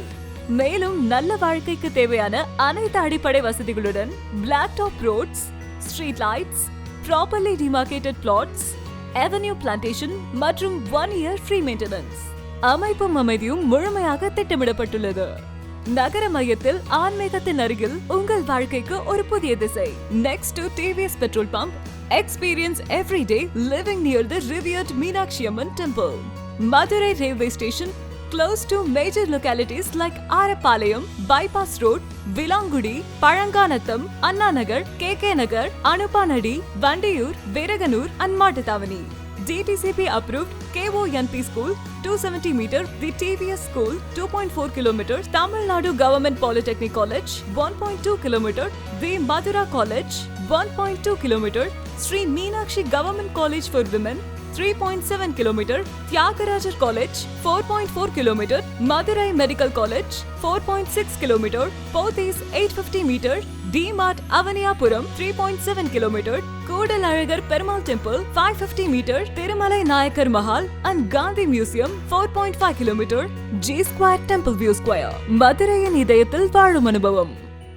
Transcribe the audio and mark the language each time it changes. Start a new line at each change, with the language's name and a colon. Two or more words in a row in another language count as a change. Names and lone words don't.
Tamil: மேலும் நல்ல வாழ்க்கைக்கு தேவையான அனைத்து அடிப்படை வசதிகளுடன்
English: black top roads, street lights, properly demarcated plots, avenue plantation
Tamil: மற்றும்
English: 1 year free maintenance.
Tamil: அமைப்பும் அமைதியும் முழுமையாக திட்டமிடப்பட்டுள்ளது. நகர மையத்தில் ஆன்மீகத்தின் அருகில் உங்கள் வாழ்க்கைக்கு ஒரு புதிய திசை.
English: Next to TVS petrol pump, experience everyday living near the revered Meenakshi Amman temple. Madurai railway station, close to major localities like Arapalayam, Bypass Road, Vilangudi, Paranganattam, Anna Nagar, KK Nagar, Anupanadi, Vandiyur, Veraganur and Mattathavani. DTCP approved KONP school 270 meter, the TVS school 2.4 km, Tamil Nadu Government Polytechnic College 1.2 km, the Madura College 1.2 km, Sri Meenakshi Government College for Women 3.7 km, Tyagarajar College 4.4 km, Madurai Medical College 4.6 km, Pothis 850 meter, D-Mart Avaniyapuram 3.7 km, Kodalalagar Perumal Temple 550 meter, Thirumalai Nayakar Mahal and Gandhi Museum 4.5 km, G Square Temple View Square.
Tamil: மதுரையின் இதயத்தில் வாழும் அனுபவம்.